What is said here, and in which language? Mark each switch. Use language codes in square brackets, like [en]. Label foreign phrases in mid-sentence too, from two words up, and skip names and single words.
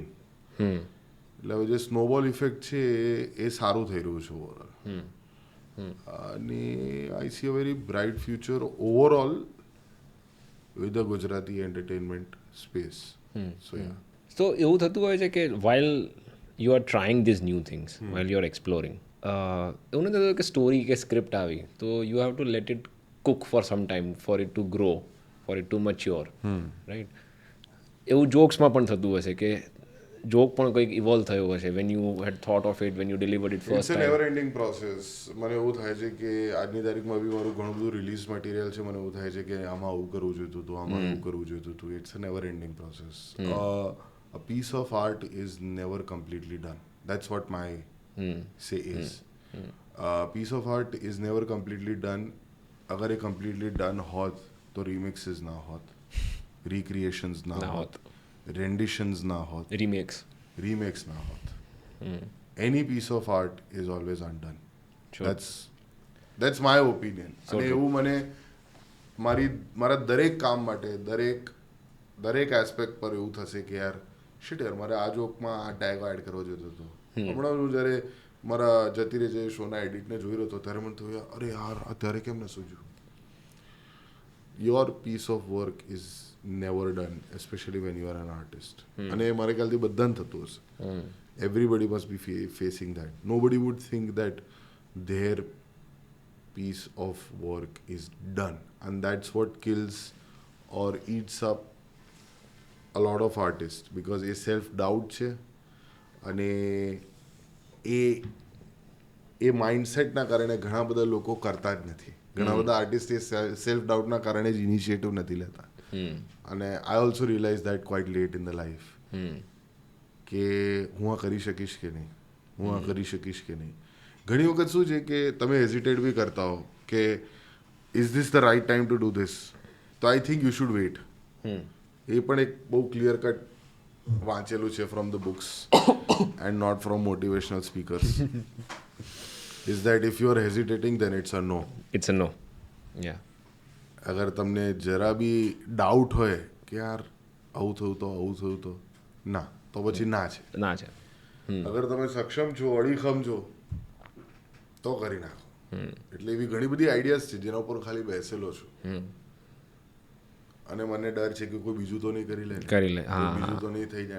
[gu] એટલે હવે જે [en] snowball effect [gu] છે એ સારું થઈ રહ્યું છે ઓવરઓલ. [en] અને I see a very bright future overall with the Gujarati entertainment space. so ya. [gu] તો એવું થતું હોય છે કે [en] while you are trying these new things, while you are exploring, [gu] એવું નથી થતું કે સ્ટોરી કે સ્ક્રિપ્ટ આવી તો [en] you have to let it cook for some time for it to grow, for it to mature, right? [gu] એવું જોક્સમાં પણ થતું હશે કે જોક પણ કંઈક ઇવોલ્વ થયો હશે [en] when you had thought of it, when you delivered it first It's a time. never ending process. [gu] મને એવું થાય છે કે આજની તારીખમાં બી મારું ઘણું બધું [en] release material [gu] છે, મને એવું થાય છે કે આમાં આવું કરવું જોઈતું હતું, આમાં આવું કરવું જોઈતું હતું. [en] It's a never ending process. A piece of art is never completely done. That's what my say is. A piece of art is never completely done. [hi] अगर ये [en] completely done [hi] होत तो remixes ना होत, recreations ना होत, renditions ना होत, remakes ना होत. [en] Any piece of art is always undone. Sure. That's my opinion. [gu] અને એવું મને મારા દરેક કામ માટે દરેક એસ્પેક્ટ પર એવું થશે કે યાર શિટ યાર મારે આ જોકમાં આ [en] tag add [gu] કરવો જોઈતો હતો. હમણાં હું જ્યારે મારા જતી રહે જે શોના એડિટને જોઈ રહ્યો હતો ત્યારે મને થયું અરે યાર અત્યારે કેમ ન સૂજ્યું. [en] Your piece of work is never done, especially when you are an artist. [gu] અને મારે ખ્યાલથી બધાને થતું હશે. [en] Everybody must be facing that. Nobody would think that their piece of work is done, and that's what kills or eats up a lot of artists, because એ self doubt [gu] છે અને એ માઇન્ડસેટના કારણે ઘણા બધા લોકો કરતા જ નથી. ઘણા બધા આર્ટિસ્ટ એ [en] self doubt [gu] કારણે જ ઇનિશિયેટિવ નથી લેતા. અને [en] I also realise that quite late in the life [gu] કે હું આ કરી શકીશ કે નહીં, હું આ કરી શકીશ કે નહીં. ઘણી વખત શું છે કે તમે [en] હેઝિટેટ [gu] બી કરતા હો કે [en] is this the right time to do this, તો I think you should wait. [gu] એ પણ એક બહુ [en] clear cut [gu] વાંચેલું છે [en] from the books and not from motivational speakers. Is that if you are hesitating then it's a no. It's a no. યા [gu] અગર તમને જરા બી ડાઉટ હોય કે યાર આવું થયું તો ના, તો પછી ના છે. ના છે. અગર તમે સક્ષમ છો, અડીખમ છો, તો કરી નાખો. એટલે એવી ઘણી બધી આઈડિયાઝ છે જેના ઉપર ખાલી બેસેલો છું અને મને ડર છે કે કોઈ બીજું તો નહીં કરી લે, કોઈ બીજું તો નહીં થઈ જાય.